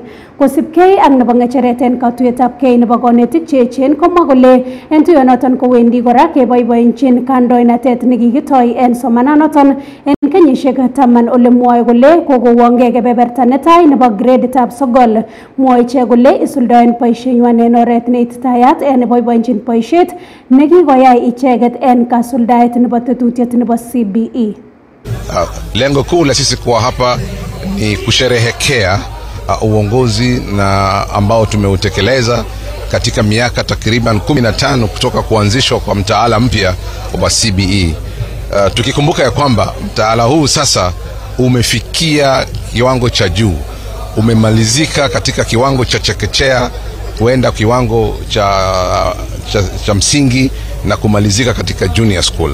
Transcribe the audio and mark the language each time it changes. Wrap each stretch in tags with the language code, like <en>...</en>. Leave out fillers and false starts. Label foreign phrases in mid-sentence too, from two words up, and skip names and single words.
<kln>kosibkei ak nebo ngecheret en katuyetab kei nebo konetik cheechen kole en tuyonoton kowendi kora keboiboenjin kandoinatet nekikitoi en somananoton en kenyisiek 10 ole mwoe kole kokowonge kebeberta netai nebo greditab 9 mwoe ichek kole isuldoen boisienywan en oret neititayat en boiboenjin boisiet nekikoyai icheket en kasuldaet nebo tetutiet nebo CBE.</kln> <sw>Lengo kuu la sisi kuwa hapa ni kusherehekea uongozi na ambao tumeutekeleza katika miaka takriban 15 kutoka kuanzishwa kwa mtaala mpya wa CBE. Tukikumbuka ya kwamba mtaala huu sasa umefikia kiwango cha juu, umemalizika katika kiwango cha chekechea kuenda kiwango cha msingi na kumalizika katika</sw> <en>junior school.</en>